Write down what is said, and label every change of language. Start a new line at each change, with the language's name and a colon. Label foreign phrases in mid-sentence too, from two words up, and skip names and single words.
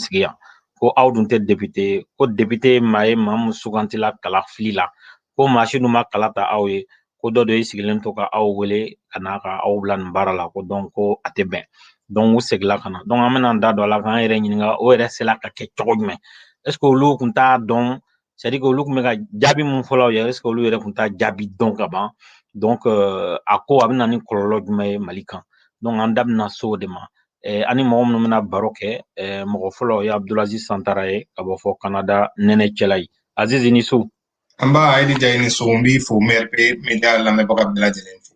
Bambara: sigi yan ko aw dun tɛ député ko député maa ye maa min sugantila kalafili la ko machine ma kala ta aw ye ko dɔ de ye sigilen to ka aw wele ka n'a ka aw bila nin baara la ko donc ko a tɛ bɛn donc u segila ka na donc an bɛna an da don a la k'an yɛrɛ ɲininka o yɛrɛ sela ka kɛ cogo jumɛn
French: est ce que
Bambara: olu kun t'a dɔn
French: c'est à dire que
Bambara: olu kun bɛ ka jaabi mun fɔlɔ aw ye
French: est ce que
Bambara: olu yɛrɛ kun t'a jaabi dɔn ka ban donc a ko a bɛ na ni kɔlɔlɔ jumɛn ye Mali kan donc an da bɛna so o de ma ani mɔgɔ minnu bɛna baro kɛ mɔgɔ fɔlɔ o ye Abdulaziz Santara ye ka bɔ fɔ Canada nɛnɛ cɛla ye Aziz i ni su. An b'a Ayidi Jalo i ni su n b'i fo MRP Media lamɛnbaga bɛɛ lajɛlen fo.